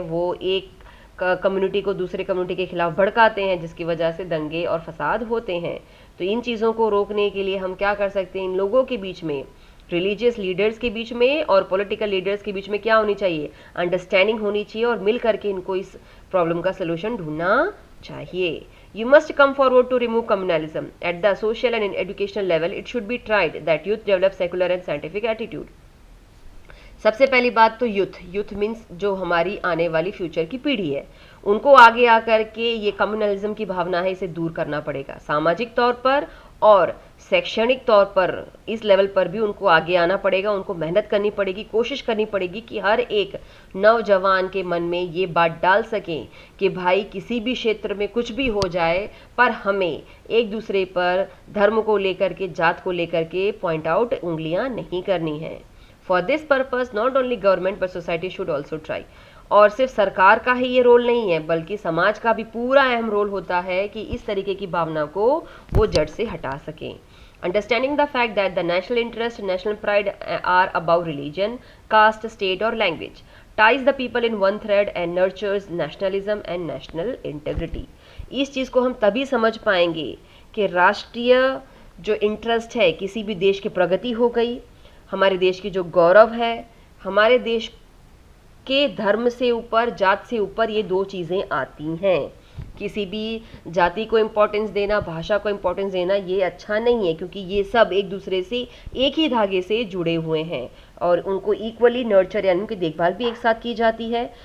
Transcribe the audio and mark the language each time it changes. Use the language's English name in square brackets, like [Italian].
[Hindi] वो एक कम्युनिटी को दूसरे कम्युनिटी के खिलाफ भड़काते हैं, जिसकी वजह से दंगे और फसाद होते हैं। तो इन चीज़ों को रोकने के लिए हम क्या कर सकते हैं, इन लोगों के बीच में, रिलीजियस लीडर्स के बीच में और पॉलिटिकल लीडर्स के बीच में क्या होनी चाहिए, अंडरस्टैंडिंग होनी चाहिए और मिल करके इनको इस प्रॉब्लम का सोल्यूशन ढूंढना चाहिए। [English] You must come forward to remove communalism. At the social and educational level, it should be tried that youth develop secular and scientific attitude. [Hindi] सबसे पहली बात तो यूथ मीन्स जो हमारी आने वाली फ्यूचर की पीढ़ी है, उनको आगे आकर के ये कम्युनलिज्म की भावना है इसे दूर करना पड़ेगा। सामाजिक तौर पर और शैक्षणिक तौर पर इस लेवल पर भी उनको आगे आना पड़ेगा। उनको मेहनत करनी पड़ेगी, कोशिश करनी पड़ेगी कि हर एक नौजवान के मन में ये बात डाल सकें कि भाई किसी भी क्षेत्र में कुछ भी हो जाए पर हमें एक दूसरे पर धर्म को लेकर के, जात को लेकर के पॉइंट आउट उंगलियां नहीं करनी है। [English] For this purpose not only government but society should also try. [Hindi] और सिर्फ सरकार का ही ये रोल नहीं है बल्कि समाज का भी पूरा अहम रोल होता है कि इस तरीके की भावना को वो जड़ से हटा सकें। [English] Understanding the fact that the national interest, national pride are above religion, caste, state or language, ties the people in one thread and nurtures nationalism and national integrity. [Hindi] इस चीज़ को हम तभी समझ पाएंगे कि राष्ट्रीय जो इंटरेस्ट है, किसी भी देश की प्रगति हो गई, हमारे देश की जो गौरव है, हमारे देश के धर्म से ऊपर, जात से ऊपर ये दो चीज़ें आती हैं। किसी भी जाति को इम्पोर्टेंस देना, भाषा को इम्पोर्टेंस देना ये अच्छा नहीं है, क्योंकि ये सब एक दूसरे से एक ही धागे से जुड़े हुए हैं और उनको इक्वली नर्चर यानी उनकी देखभाल भी एक साथ की जाती है।